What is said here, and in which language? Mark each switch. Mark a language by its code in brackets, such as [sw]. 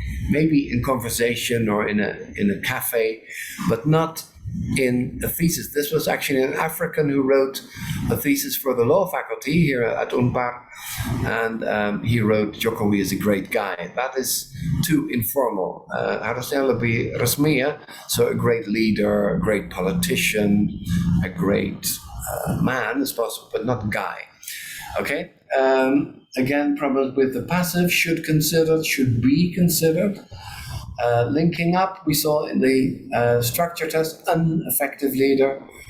[en] Maybe in conversation or in a cafe, but not in a thesis. This was actually an African who wrote a thesis for the law faculty here at Unpar, and he wrote Jokowi is a great guy. That is too informal. [id] Harusnya lebih resmi ya. [en] So a great leader, a great politician, a great man is possible, but not guy. Okay. Again, problems with the passive, should be considered. Linking up, we saw in the structure test, ineffective leader.